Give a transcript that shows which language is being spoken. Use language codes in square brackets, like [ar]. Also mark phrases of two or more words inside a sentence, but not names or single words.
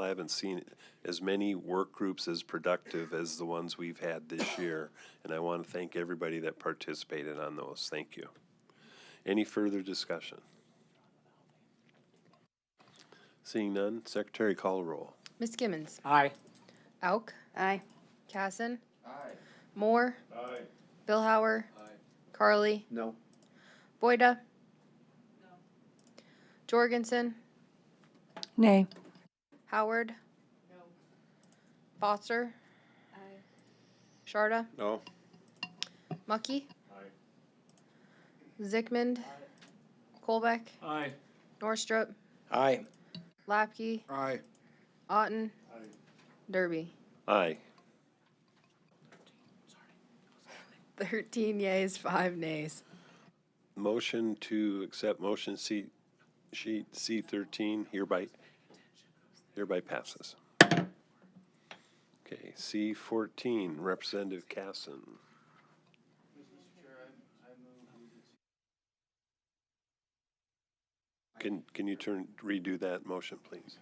[en] I haven't seen as many work groups as productive as the ones we've had this year, and I want to thank everybody that participated on those. Thank you. Any further discussion? Seeing none, Secretary, call a roll. Ms. Gimmons. Aye. Auk. Aye. Casson. Aye. Moore. Aye. Billhauer. Aye. Carly. No. Boyda. No. Jorgensen. Nay. Howard. No. Foster. Aye. Sharda. No. Mucky. Aye. Zickmund. Aye. Colbeck. Aye. Norstrup. Aye. Lapke. Aye. Otten. Aye. Derby. Aye. 13 yeas, 5 nays. Motion to accept motion sheet C13 hereby passes. Okay, C14, Representative Casson. Can you redo that motion, please?